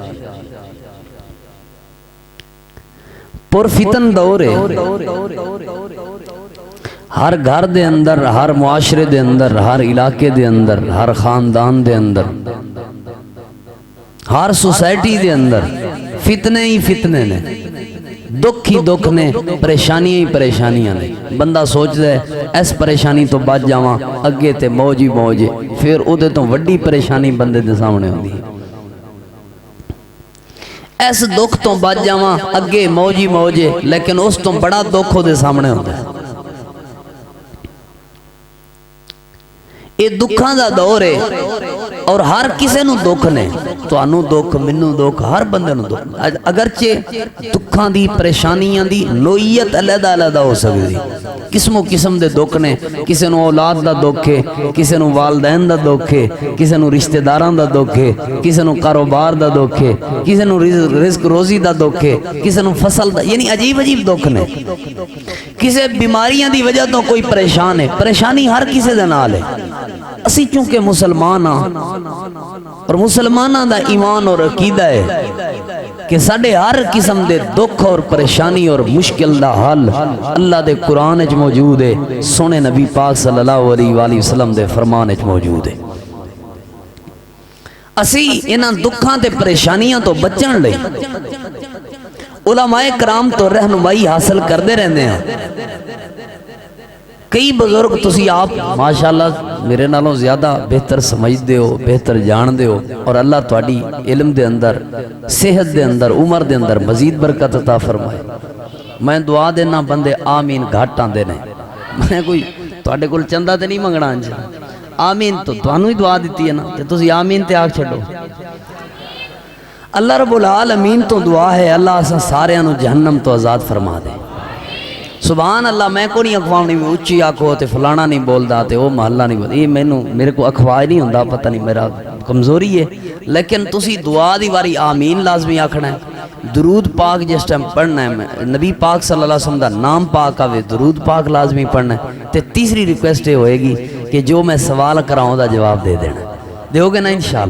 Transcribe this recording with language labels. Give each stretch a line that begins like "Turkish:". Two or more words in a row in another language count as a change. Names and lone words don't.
Punjabi: پرفتن دور ہے، ہر گھر دے اندر، ہر معاشرے دے اندر، ہر علاقے دے اندر، ہر خاندان دے اندر، ہر سوسائٹی دے اندر فتنے ہی فتنے نے، دکھ ہی دکھ نے، پریشانیاں ہی پریشانیاں نے۔ بندہ سوچ دے اس پریشانی تو بچ جاواں، اگے تے موج ہی موج ہے، پھر اودے تو وڈی پریشانی بندے دے سامنے ہوندی ہے۔ اس دکھ تو بچ جاواں، اگے موج ہی موج ہے، لیکن اس تو بڑا دکھ اودے سامنے ہوندا ہے۔ یہ دکھاں دا دور ہے اور ہر کسے نو دکھ نے، تانوں دکھ، مینوں دکھ، ہر بندے نو دکھ۔ اگرچہ دکھاں دی پریشانیاں دی نوعیت علیحدہ علیحدہ ہو سکتی، قسم و قسم دے دکھ نے، کسے نو اولاد دا دکھ ہے، کسے نو والدین دا دکھ ہے، کسے نو رشتہ داراں دا دکھ ہے، کسے نو کاروبار دا دکھ ہے، کسے نو رزق روزی دا دکھ ہے، کسے نو فصل دا، یعنی عجیب عجیب دکھ نے۔ کسے بیماریاں دی وجہ تو کوئی پریشان ہے، پریشانی ہر کسے دے نال ہے۔ اسی چونکہ مسلمان ہاں اور مسلمانہ دا ایمان اور عقیدہ ہے کہ ساڑھے ہر قسم دے دکھ اور پریشانی اور مشکل دا حل اللہ دے قرآن اچ موجود ہے، سونے نبی پاک
Arabic: صلی اللہ علیہ وآلہ وسلم
Punjabi: دے فرمان اچ موجود ہے۔ اسی انہاں دکھاں تے پریشانیاں تو بچن لئی علماء کرام تو رہنمائی حاصل کردے رہنے ہیں۔ کئی بزرگ تسی آپ ماشاءاللہ میرے نالوں زیادہ بہتر سمجھ دے ہو، بہتر جان دے ہو، اور اللہ تواڈی علم دے اندر، صحت دے اندر، عمر دے اندر مزید برکت عطا فرمائے۔ میں دعا دینا بندے آمین گھٹ آندے نے، میں کوئی تواڈے کول چندہ تے نہیں منگنا انج، آمین تو تانوں ہی دعا دیتی ہے نا، تے تسی آمین تے آکھ چھڈو۔
Arabic: اللہ رب العالمین
Punjabi: تو دعا ہے اللہ اساں ساریاں نو جہنم تو آزاد فرما دے۔
Arabic: سبحان اللہ،
Punjabi: میں کو نہیں اخواہ نہیں اچھی آکھو تے فلانا نہیں بولدا تے وہ محلہ نہیں بولدا، یہ میرے کو اخواہ نہیں ہوندا، پتہ نہیں میرا کمزوری ہے، لیکن تسی دعا دی واری آمین لازمی آکھنا ہے۔ درود پاک جس ٹائم پڑھنا ہے، نبی پاک
Arabic: صلی اللہ علیہ وسلم
Punjabi: دا نام پاک آوے، درود پاک لازمی پڑھنا ہے۔ تے تیسری ریکویسٹ یہ ہوئے گی کہ جو میں سوال کراؤں دا جواب دے دینا، دیو گے نا انشاءاللہ۔